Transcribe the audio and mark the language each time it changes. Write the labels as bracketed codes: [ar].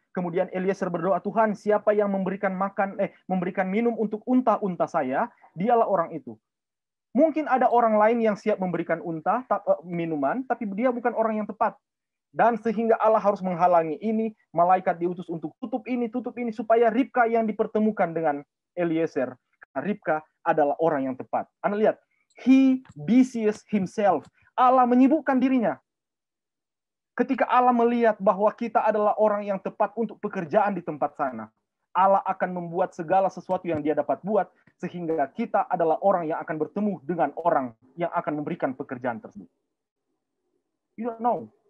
[id] Kemudian Eliezer berdoa, Tuhan, siapa yang memberikan memberikan minum untuk unta-unta saya, dialah orang itu. Mungkin ada orang lain yang siap memberikan minuman, tapi dia bukan orang yang tepat. Dan sehingga Allah harus menghalangi ini, malaikat diutus untuk tutup ini, supaya Ribka yang dipertemukan dengan Eliezer. Karena Ribka adalah orang yang tepat. Anda lihat, [en] he busies himself. [id] Allah menyibukkan dirinya. Ketika Allah melihat bahwa kita adalah orang yang tepat untuk pekerjaan di tempat sana, Allah akan membuat segala sesuatu yang dia dapat buat, sehingga kita adalah orang yang akan bertemu dengan orang yang akan memberikan pekerjaan tersebut. [en] You don't know.